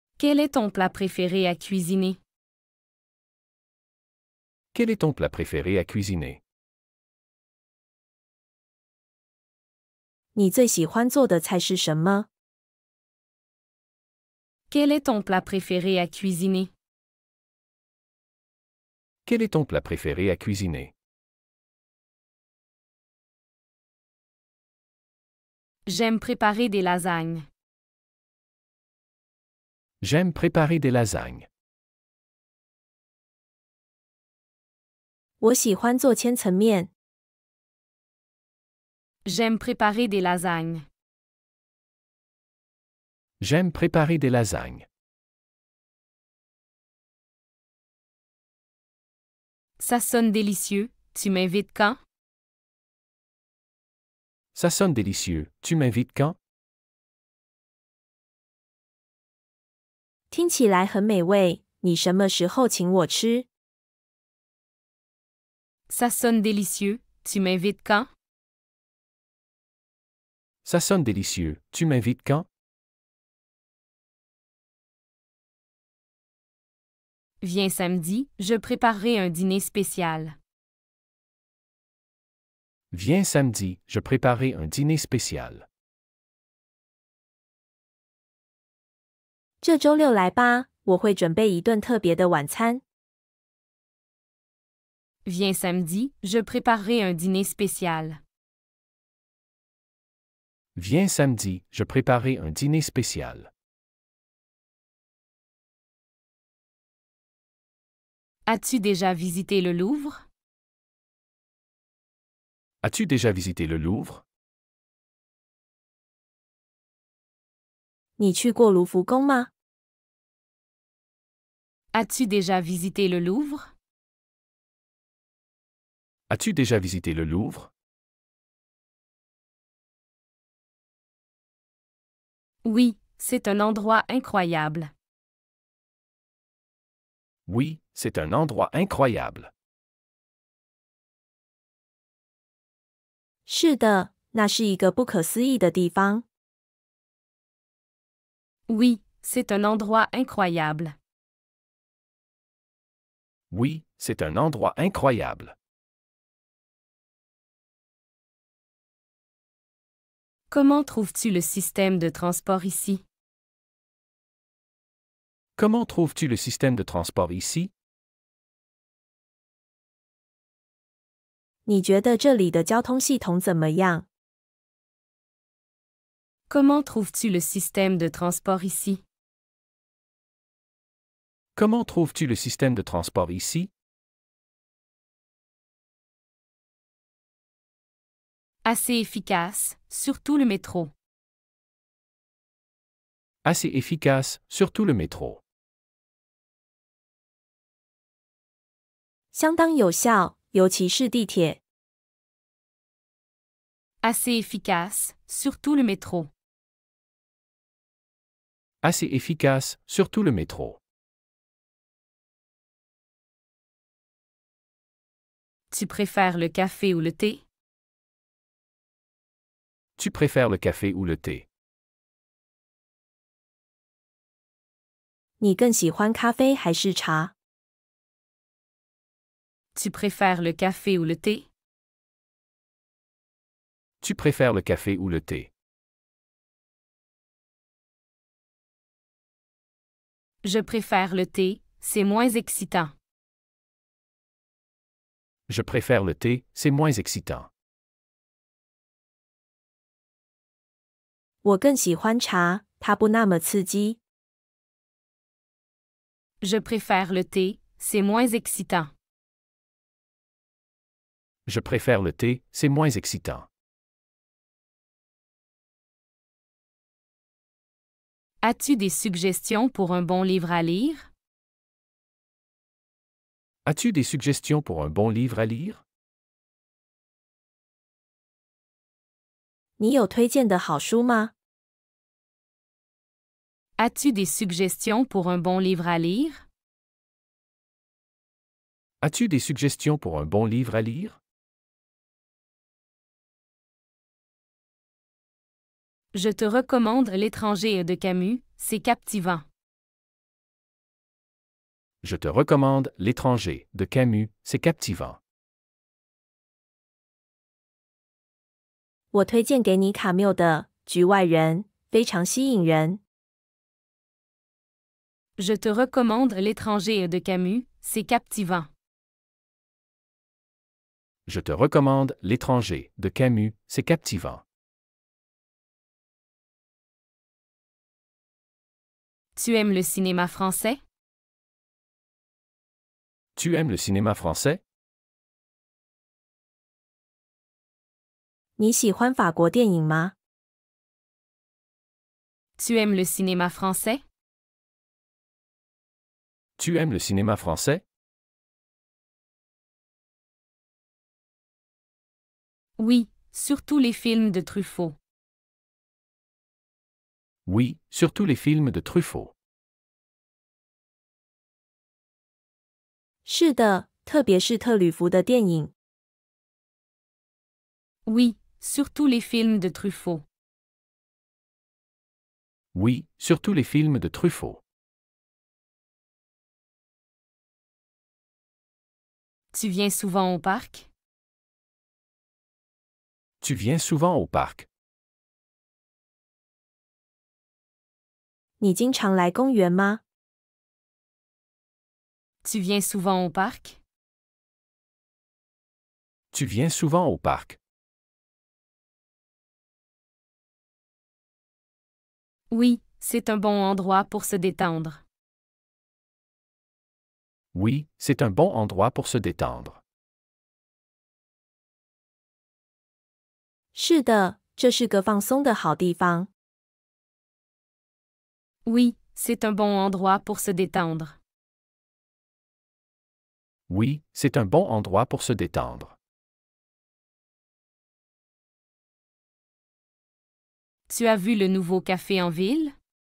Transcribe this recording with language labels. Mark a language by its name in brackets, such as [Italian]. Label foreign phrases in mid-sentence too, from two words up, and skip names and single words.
[French] Quel est ton plat préféré à cuisiner? Quel est ton plat préféré à cuisiner? [Chinese] 你最喜欢做的菜是什么？ [French] Quel est ton plat préféré à cuisiner? Quel est ton plat préféré à cuisiner? J'aime préparer des lasagnes. J'aime préparer des lasagnes. [Chinese] 我喜欢做千层面。 [French] J'aime préparer des lasagnes. J'aime préparer des lasagnes. Ça sonne délicieux, tu m'invites quand? Ça sonne délicieux, tu m'invites quand? [Chinese] 听起来很美味，你什么时候请我吃？ [French] Ça sonne délicieux, tu m'invites quand? Ça sonne délicieux, tu m'invites quand? Viens samedi, je préparerai un dîner spécial. Viens samedi, je préparerai un dîner spécial. [Chinese] 这周六来吧，我会准备一顿特别的晚餐。 [French] Viens samedi, je préparerai un dîner spécial. Viens samedi, je préparerai un dîner spécial. As-tu déjà visité le Louvre? As-tu déjà visité le Louvre? [Chinese] 你去过卢浮宫吗？ [French] As-tu déjà visité le Louvre? As-tu déjà visité le Louvre? Oui, c'est un endroit incroyable. Oui, c'est un endroit incroyable. [Chinese] 是的，那是一个不可思议的地方。 [French] Oui, c'est un endroit incroyable. Oui, c'est un endroit incroyable. Comment trouves-tu le système de transport ici? Comment trouves-tu le système de transport ici? [Chinese] 你觉得这里的交通系统怎么样？ [French] Comment trouves-tu le système de transport ici? Comment trouves-tu le système de transport ici? Assez efficace, surtout le métro. Assez efficace, surtout le métro. [Chinese] 相当有效，尤其是地铁。 [French] Assez efficace, surtout le métro. Assez efficace, surtout le métro. Tu préfères le café ou le thé? Tu préfères le café ou le thé? [Chinese] 你更喜欢咖啡还是茶？ [French] Tu préfères le café ou le thé? Tu préfères le café ou le thé? Je préfère le thé, c'est moins excitant. Je préfère le thé, c'est moins excitant. [Chinese] 我更喜欢茶，它不那么刺激。 [French] Je préfère le thé, c'est moins excitant. Je préfère le thé, c'est moins excitant. As-tu des suggestions pour un bon livre à lire? As-tu des suggestions pour un bon livre à lire? [Chinese] 你有推荐的好书吗？ [French] As-tu des suggestions pour un bon livre à lire? As-tu des suggestions pour un bon livre à lire? Je te recommande L'étranger de Camus, c'est captivant. Je te recommande L'étranger de Camus, c'est captivant. [Chinese] 我推荐给你卡缪的《局外人》，非常吸引人。 [French] Je te recommande L'étranger de Camus, c'est captivant. Je te recommande L'étranger de Camus, c'est captivant. Tu aimes le cinéma français? Tu aimes le cinéma français? [Chinese] 你喜欢法国电影吗？ [French] Tu aimes le cinéma français? Tu aimes le cinéma français? Oui, surtout les films de Truffaut. Oui, surtout les films de Truffaut. [Chinese] 是的，特别是特吕弗的电影。 [French] Oui, surtout les films de Truffaut. Oui, surtout les films de Truffaut. Tu viens souvent au parc? Tu viens souvent au parc? [Chinese] 你经常来公园吗？ [French] Tu viens souvent au parc? Tu viens souvent au parc? Oui, c'est un bon endroit pour se détendre. Oui, c'est un bon endroit pour se détendre. [Chinese] 是的，这是个放松的好地方。 [French] Oui, c'est un bon endroit pour se détendre. Oui, c'est un bon endroit pour se détendre. Tu as vu le nouveau café en ville?